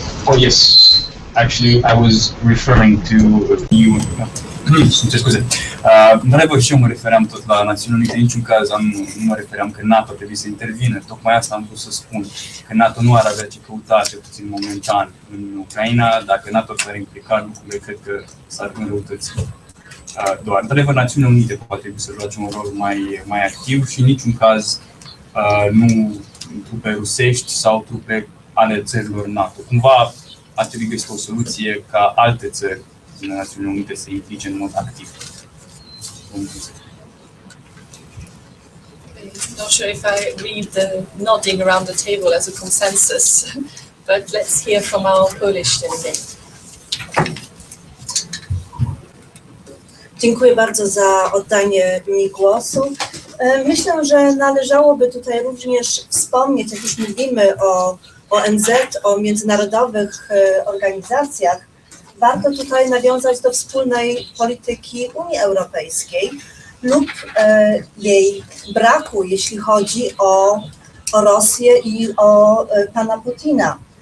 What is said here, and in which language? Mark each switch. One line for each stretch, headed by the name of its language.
English: Oh yes, actually I was referring to you.
Romanian: Scuze. Într-adevăr și eu mă refeream tot la Națiunile Unite, în niciun caz nu mă refeream că NATO trebuie să intervină. Tocmai asta am vrut să spun, că NATO nu ar avea ce căuta, cel puțin momentan, în Ucraina. Dacă NATO s-ar implica, lucrurile cred că s-ar înrăutăți doar. Într-adevăr, Națiunile Unite poate trebui să joace un rol mai activ și în niciun caz nu trupe rusești sau trupe ale țărilor NATO. Cumva ar trebui găsit o soluție ca alte țări din Națiunile Unite se implice în mod activ.
English: I'm not sure if I read the nodding around the table as a consensus, but let's hear from our Polish delegate.
Polish: Dziękuję bardzo za oddanie mi głosu. Myślę, że należałoby tutaj również wspomnieć, jak już mówimy o ONZ, o międzynarodowych organizacjach, warto tutaj nawiązać do wspólnej polityki Unii Europejskiej lub jej braku, jeśli chodzi o Rosję i o pana Putina.